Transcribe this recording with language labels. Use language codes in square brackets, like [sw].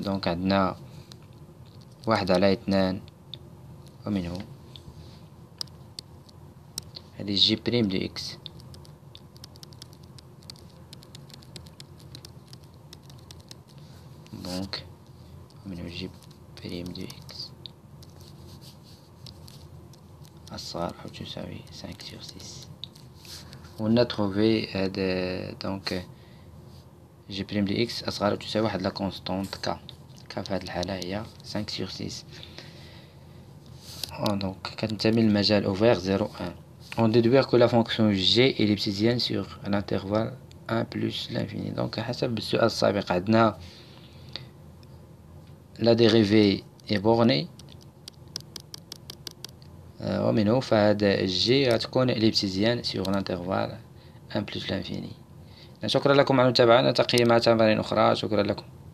[ar] دونك عندنا 1 على 2 ومنه هذه جي بريم دو إكس دونك ومنه جي بريم دو إكس أصغر أو تساوي 5 sur 6. [fr] on a trouvé donc g' de x [ar] أصغر أو تساوي واحد لا كونستانت k في هذه الحالة هي [fr] 5 sur 6. [ar] donc كتنتمي للمجال ouvert 0 1. [fr] on déduire que la fonction g est lipsidienne sur l'intervalle 1 plus l'infini. [ar] donc حسب السؤال السابق عندنا [fr] la dérivée est bornée [ar] ومنه فهذا g غتكون ليبسيديان [fr] sur l'intervalle 1 plus l'infini. [ar] شكرا لكم على المتابعة، نلتقي مع تمارين أخرى. شكرا لكم.